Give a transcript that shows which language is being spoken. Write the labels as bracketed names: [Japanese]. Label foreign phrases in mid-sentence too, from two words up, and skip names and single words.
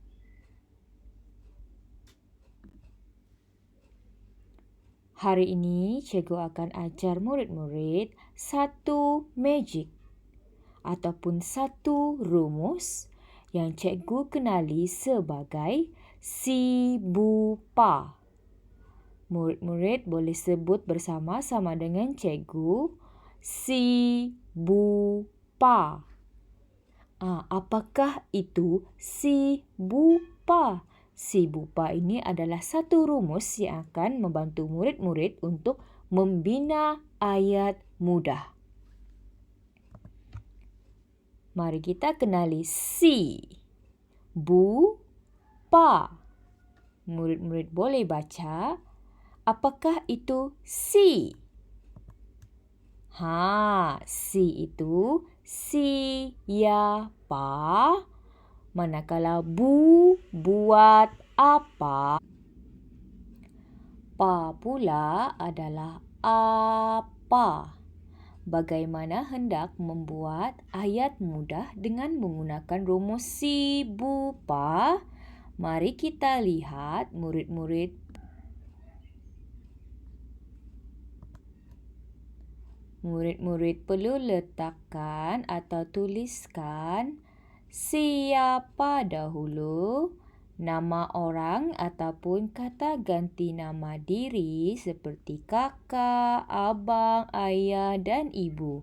[Malay] Hari ini, cikgu akan ajar murid-murid satu magic ataupun satu rumus yang cikgu kenali sebagai si bu pa. Murid-murid boleh sebut bersama-sama dengan cikgu si bu pa. Apakah itu si bu pa? Si bu pa ini adalah satu rumus yang akan membantu murid-murid untuk membina ayat mudah. Mari kita kenali si bu pa. Murid-murid boleh baca. Apakah itu si? Si itu siapa? Manakala bu buat apa? Pa pula adalah apa. Bagaimana hendak membuat ayat mudah dengan menggunakan rumus si bu pa? Mari kita lihat murid-murid. Murid-murid perlu letakkan atau tuliskan siapa dahulu, nama orang ataupun kata ganti nama diri seperti kakak, abang, ayah dan ibu.